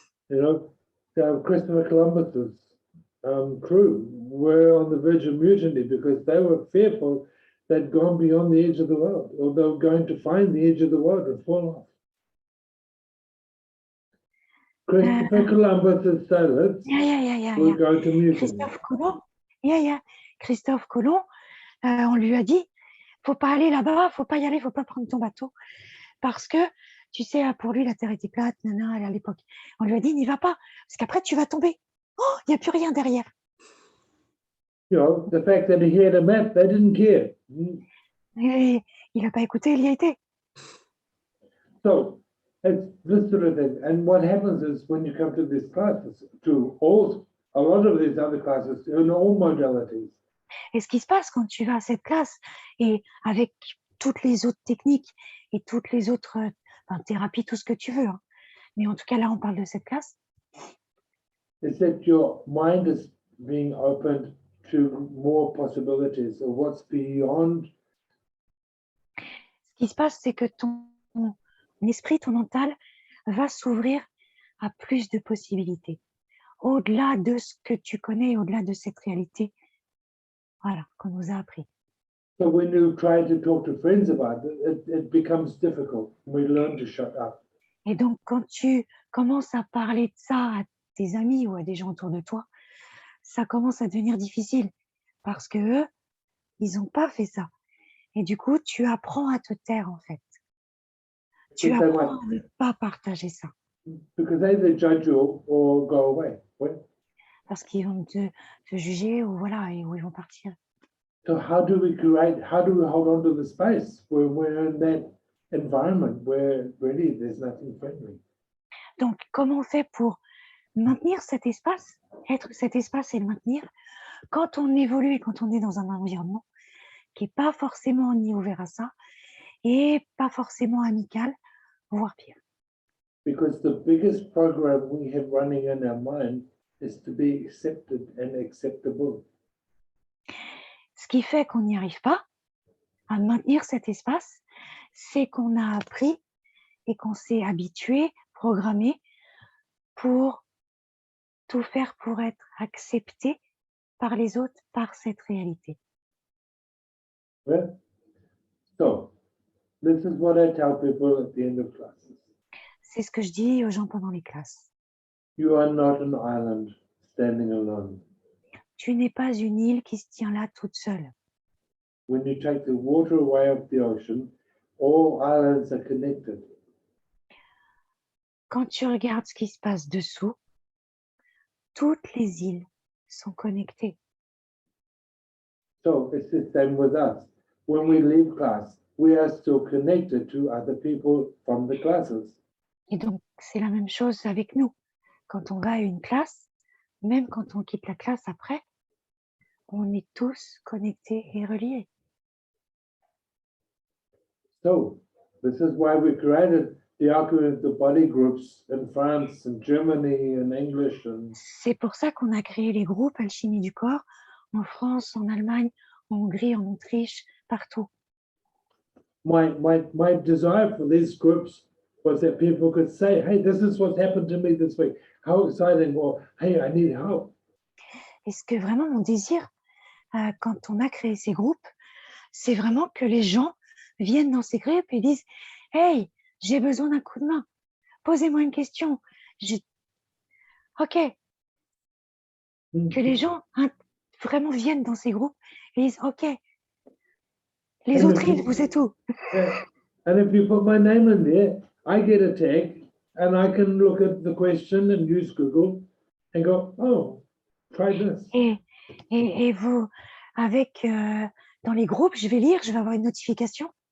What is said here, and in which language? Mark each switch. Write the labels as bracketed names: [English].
[English] You know, Christopher Columbus's crew were on the verge of mutiny because they were fearful they'd gone beyond the edge of the world, or they were going to find the edge of the world and fall off. Christopher Columbus's sailors were going to mutiny. [French] Christophe Colomb, on lui a dit faut pas aller là-bas, faut pas y aller, faut pas prendre ton bateau parce que tu sais pour lui la terre était plate, à l'époque. On lui a dit n'y va pas parce qu'après tu vas tomber. Oh, il n'y a plus rien derrière. [English] You know, the fact that he had a map, they didn't care. [French] Et il n'a pas écouté, il y a été. [English] So it's this sort of thing. And what happens is when you come to these classes, a lot of these other classes, in all modalities, [French] Et ce qui se passe quand tu vas à cette classe et avec toutes les autres techniques et toutes les autres thérapies, tout ce que tu veux, hein. Mais en tout cas là on parle de cette classe, [English] is that your mind is being opened to more possibilities of what's beyond. [French] ce qui se passe c'est que ton esprit, ton mental va s'ouvrir à plus de possibilités, au-delà de ce que tu connais, au-delà de cette réalité, voilà, qu'on nous a appris. [English] So when you try to talk to friends about it, it becomes difficult. We learn to shut up. [French] Et donc, quand tu commences à parler de ça à tes amis ou à des gens autour de toi, ça commence à devenir difficile parce que eux, ils n'ont pas fait ça. Et du coup, tu apprends à te taire en fait. Tu [English] Because they [French] apprends [English] might- [French] à ne pas partager ça [English] because they either judge you or go away. [French] parce qu'ils vont te juger ou voilà, et où ils vont partir. [English] So how do we hold on to the space where we're in that environment where really there's nothing friendly? [French] Donc, comment on fait pour maintenir cet espace, être cet espace et le maintenir quand on évolue et quand on est dans un environnement qui n'est pas forcément ni ouvert à ça et pas forcément amical, voire pire. [English] Because the biggest program we have running in our mind is to be accepted and acceptable. [French] Ce qui fait qu'on n'y arrive pas à maintenir cet espace, c'est qu'on a appris et qu'on s'est habitué, programmé pour tout faire pour être accepté par les autres, par cette réalité. [English] Yeah? So this is what I tell people at the end of classes. [French] C'est ce que je dis aux gens pendant les classes. [English] You are not an island standing alone. [French] Tu n'es pas une île qui se tient là toute seule. [English] When you take the water away of the ocean, all islands are connected. [French] Quand tu regardes ce qui se passe dessous, toutes les îles sont connectées. [English] So it's the same with us. when we leave class, we are still connected to other people from the classes. [French] Et donc, c'est la même chose avec nous. Quand on va à une classe, même quand on quitte la classe après, on est tous connectés et reliés. [English] So this is why we created the Alchemy of the Body groups in France and Germany and English and [French] C'est pour ça qu'on a créé les groupes Alchimie du corps en France, en Allemagne, en Hongrie, en Autriche, partout. [English] my desire for these groups was that people could say, hey, this is what happened to me this week. How exciting, or hey, I need help. [French] Et ce que vraiment mon désir, quand on a créé ces groupes, c'est vraiment que les gens viennent dans ces groupes et disent « Hey, j'ai besoin d'un coup de main. Posez-moi une question. » OK. Que les gens vraiment viennent dans ces groupes et disent « OK. Les [English] And [French] autres [English] if you- [French] îles, vous êtes où ?» [English] And if you put my name in there, I get a tag and I can look at the question and use Google and go, oh, try this. [French] Et vous, avec, dans les groupes, je vais lire, je vais avoir une notification.